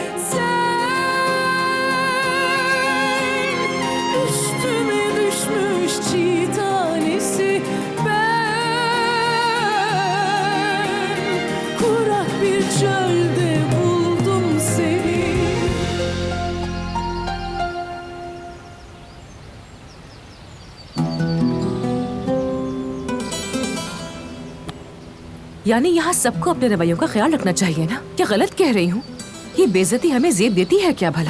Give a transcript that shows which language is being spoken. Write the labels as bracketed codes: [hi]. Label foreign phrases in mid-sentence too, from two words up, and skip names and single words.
[tr] Sen üstüme düşmüş çiğ tanesi, ben kurak bir çölde buldum seni. [ur] یعنی یہاں سب کو اپنے رویوں کا خیال رکھنا چاہیے نا? کیا غلط کہہ رہی ہوں? یہ بے عزتی ہمیں زیب دیتی ہے کیا بھلا?